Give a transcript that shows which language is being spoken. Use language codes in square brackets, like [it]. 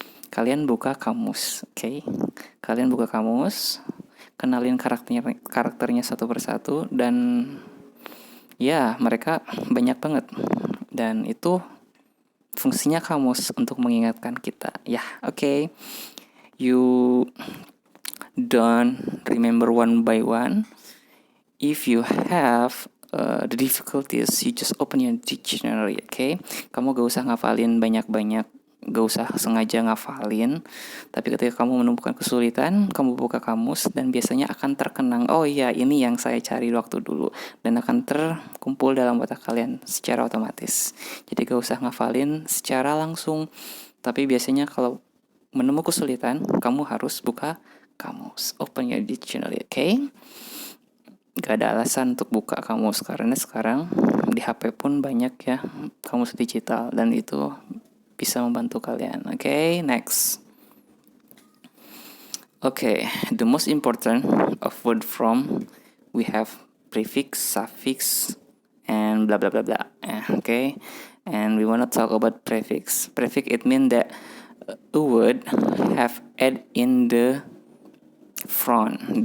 [id] Kalian buka kamus, oke? Okay? Kalian buka kamus, kenalin karakternya satu persatu, dan ya mereka banyak banget. Dan itu fungsinya kamus untuk mengingatkan kita. Ya, oke. Okay. [en] You don't remember one by one. If you have the difficulties, you just open your dictionary, okay? [id] Kamu gak usah ngafalin banyak-banyak, gak usah sengaja ngafalin. Tapi ketika kamu menemukan kesulitan, kamu buka kamus dan biasanya akan terkenang, oh iya ini yang saya cari waktu dulu. Dan akan terkumpul dalam otak kalian secara otomatis. Jadi gak usah ngafalin secara langsung. Tapi biasanya kalau menemukan kesulitan, kamu harus buka kamus. [en] Open your dictionary, okay? [id] Gak ada alasan untuk buka kamus karena sekarang di HP pun banyak ya kamus digital dan itu bisa membantu kalian. [en] Okay, next. Okay, the most important of word from we have prefix, suffix, and blah blah blah blah. Okay, and we wanna talk about prefix. Prefix it means that a word have add in the front.